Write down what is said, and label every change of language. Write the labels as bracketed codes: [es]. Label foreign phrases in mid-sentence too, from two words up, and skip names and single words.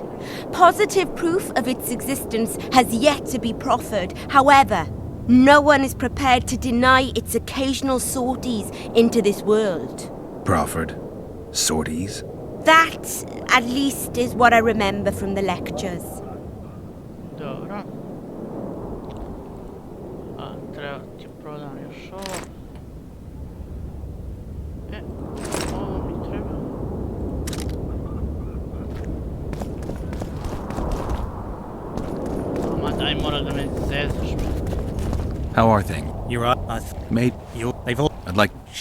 [en] Positive proof of its existence has yet to be proffered. However, no one is prepared to deny its occasional sorties into this world. Proffered? Sorties? That, at least, is what I remember from the lectures. [sr] Dobro. A, treba ti prodam još ovo. Ovo mi treba. Ma daj, mora da me zezaš. [en] How are things? You're up. Mate, They've all. I'd like...